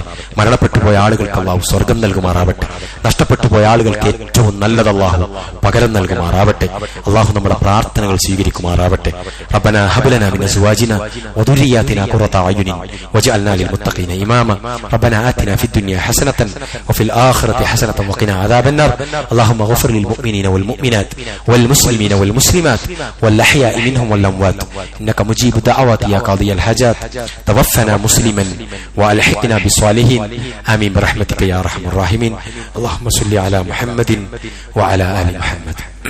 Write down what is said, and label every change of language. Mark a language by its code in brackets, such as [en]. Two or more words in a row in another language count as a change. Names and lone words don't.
[ml] മരണപ്പെട്ടു പോയ ആളുകൾക്ക് അല്ലാഹു സ്വർഗം നൽകുമാറാവട്ടെ. നഷ്ടപ്പെട്ടു പോയ ആളുകൾക്ക് ഏറ്റവും നല്ലത് അല്ലാഹു പകരം നൽകുമാറാവട്ടെ. അല്ലാഹു നമ്മുടെ പ്രാർത്ഥനകൾ സ്വീകരിക്കുമാറാവട്ടെ. [ar] ربنا هب لنا من أزواجنا وذرياتنا قرة أعين واجعلنا للمتقين إماما. ربنا آتنا في الدنيا حسنة وفي الآخرة حسنة وقنا عذاب النار. اللهم اغفر للمؤمنين والمؤمنات والمسلمين والمسلمات والأحياء منهم والأموات إنك مجيب دعوات يا قاضي الحاجات. توفنا مسلما وألحقنا بالصالحين آمين برحمتك يا أرحم الراحمين. اللهم صل على محمد وعلى آل محمد.